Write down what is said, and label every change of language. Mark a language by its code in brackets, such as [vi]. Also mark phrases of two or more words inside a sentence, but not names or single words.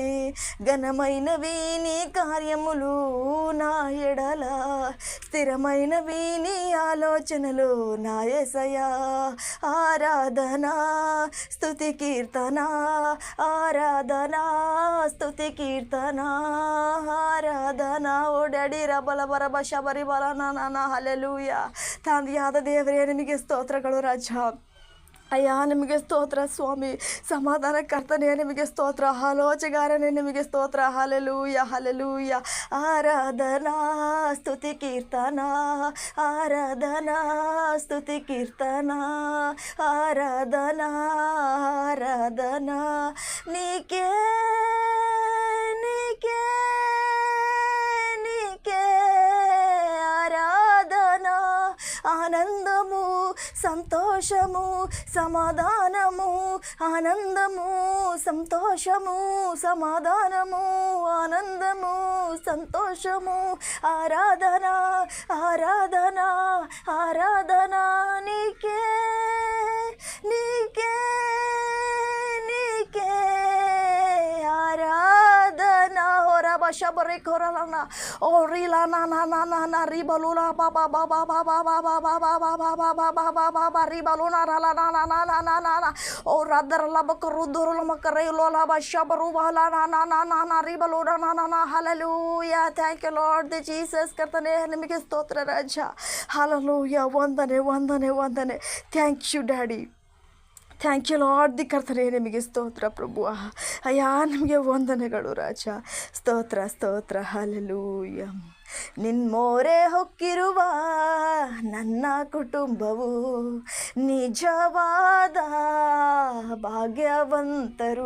[te] ఘనమైనవి నీ కార్యములు నా ఎడల, స్థిరమైనవి నీ ఆలోచనలు నా యేసయ్యా. ఆరాధనా స్తుతి కీర్తన, ఆరాధనా స్తుతి కీర్తన, ಆರಾಧನಾ. ಓ ಡ್ಯಾಡಿ ರಬಲ ಬರಬ ಶಬರಿ ಬಲ ನಾನ. ಹಲ್ಲೆಲೂಯ. [kn] ತಂದೆಯಾದ ದೇವರೇ ನಿಮಗೆ ಸ್ತೋತ್ರಗಳು ರಾಜ. ಅಯ್ಯ ನಿಮಗೆ ಸ್ತೋತ್ರ ಸ್ವಾಮಿ. ಸಮಾಧಾನ ಕರ್ತನೇ ನಿಮಗೆ ಸ್ತೋತ್ರ. ಆಲೋಚಗಾರನೇ ನಿಮಗೆ ಸ್ತೋತ್ರ. ಹಾಲೆಲೂಯ ಹಾಲೆಲೂಯ. [te] ఆరాధనా స్తుతి కీర్తన, ఆరాధనా స్తుతి కీర్తన, ఆరాధనా ఆరాధనా. నీకే నీకే నీకే ఆరాధన. ఆనందము సంతోషము సమాధానము, ఆనందము సంతోషము సమాధానము, ఆనందము సంతోషము. ఆరాధన ఆరాధన ఆరాధన. నీకే నీకే నీకే ఆరాధన. ಶಬರಿ ಕೊರಲನ ಓರಿಲ ನಾನ ರಿಬಲುಲ ಬಾಬಾ ಬಾಬಾ ಬಾಬಾ ಬಾಬಾ ಬಾಬಾ ಬಾಬಾ ಬಾಬಾ ಬಾಬಾ ರಿಬಲುನ ರಲ ನಾನ ಓ ರದರಲ ಬಕರು ದುರುಲ ಮಕರೆ ಲೋಲ ಶಬರು ಬಹಲ ನಾನ ರಿಬಲುನ ನಾನ. [kn] ಹಲ್ಲೆಲೂಯ. [en] thank you Lord the Jesus. [kn] ಕರ್ತನೇ ನಿಮಗೆ ಸ್ತೋತ್ರ ರಾಜ. ಹಲ್ಲೆಲೂಯ. ವಂದನೆ ವಂದನೆ ವಂದನೆ. [en] thank you daddy. thank you Lord the [kn] ಕರ್ತನೇ ನಿಮಗೆ ಸ್ತೋತ್ರ ಪ್ರಭು. ಅಯ್ಯ ನಿಮಗೆ ವಂದನೆಗಳು ರಾಜ. ಸ್ತೋತ್ರ ಸ್ತೋತ್ರ. ಹಲ್ಲೆಲೂಯ. ನಿನ್ಮೋರೆ ಹೊಕ್ಕಿರುವ ನನ್ನ ಕುಟುಂಬವು ನಿಜವಾದ ಭಾಗ್ಯವಂತರು.